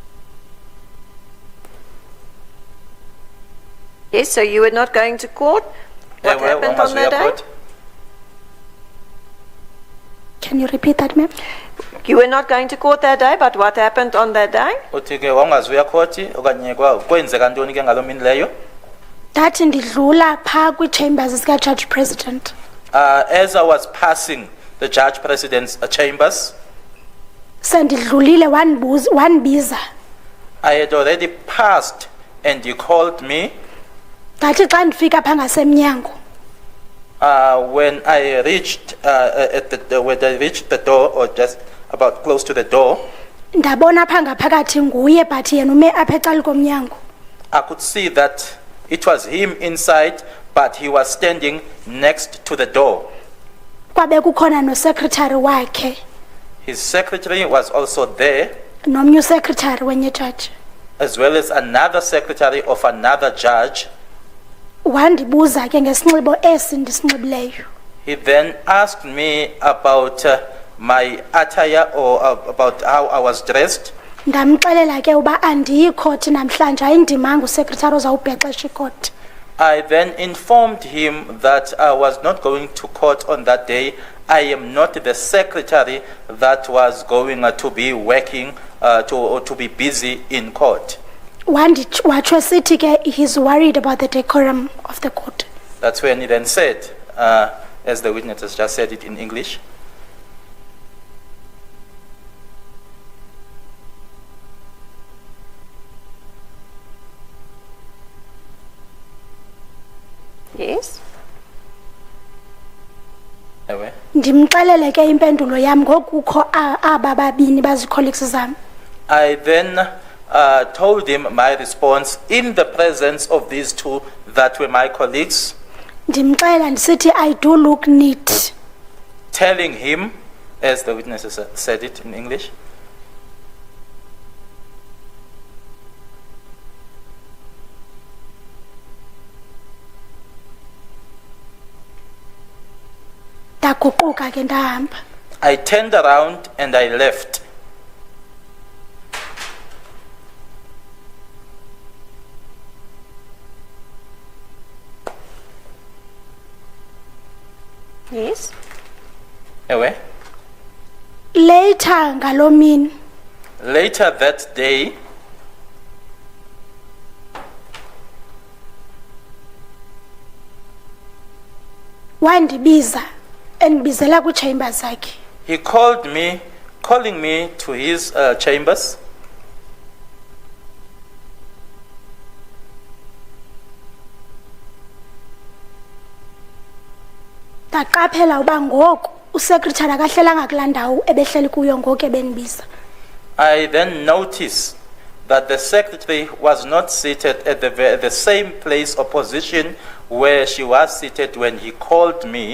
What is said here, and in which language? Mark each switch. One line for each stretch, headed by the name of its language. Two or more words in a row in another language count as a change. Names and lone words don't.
English: Yes, so you were not going to court. What
Xhosa: Ewe,
English: happened on
Xhosa: wangazuya
English: that day? court. Can you repeat that, ma'am? You were not going to court that day, but what happened on that day?
Xhosa: Uthi ke wangazuya court okanye kwenzeka ntoni ke ngaloo mini leyo? Ndathi ndidlula phaa kwii-chambers zika-Judge President.
English: As I was passing the Judge President's chambers,
Xhosa: Sendidlulile wandibiza.
English: I had already passed and he called me.
Xhosa: Ndathi xa ndifika phaa ngasemnyango,
English: When I reached when I reached the door, or just about close to the door,
Xhosa: ndabona phaa ngaphakathi nguye but yena ume apha ecaleni komnyango.
English: I could see that it was him inside, but he was standing next to the door.
Xhosa: Kwabe kukhona no-secretary wakhe,
English: His secretary was also there,
Xhosa: nomnye usecretary wenye judge.
English: as well as another secretary of another judge.
Xhosa: Wandibuza ke ngesinxibo esi ndisinxibileyo.
English: He then asked me about my attire, or about how I was dressed.
Xhosa: Ndamxelela ke uba andiyi court namhlanje, ayindimanga usecretary ozawubhexesha icourt.
English: I then informed him that I was not going to court on that day. I am not the secretary that was going to be working to be busy in court.
Xhosa: Watsho sithi ke
English: he's worried about the decorum of the court. That's when he then said, as the witness has just said it in English, Yes.
Xhosa: ewe. Ndimxelele ke impendulo yam ngokukho aba babini bazi-colleagues zam.
English: I then told him my response in the presence of these two that were my colleagues,
Xhosa: Ndimxelela ndisithi
English: I do look neat. telling him, as the witnesses said it in English,
Xhosa: Ndaguquka ke ndahamba.
English: I turned around and I left. Yes.
Xhosa: Ewe. Later ngaloo mini
English: Later that day,
Xhosa: wandibiza endibizela kwii-chambers zakhe.
English: he called me, calling me to his chambers.
Xhosa: Ndaqaphela uba ngoku usecretary akahlelanga kulaa ndawo ebehleli kuyo ngoku ebendibiza.
English: I then noticed that the secretary was not seated at the same place or position where she was seated when he called me.